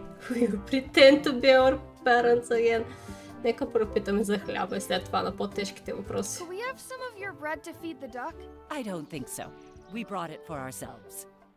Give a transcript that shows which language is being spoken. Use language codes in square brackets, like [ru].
[en] We pretend to be our parents again. [bg] Нека пропитаме за хляба и след това на по-тежките въпроси. [en] Could we have some of your bread to feed the duck? I don't think so. We brought it for ourselves.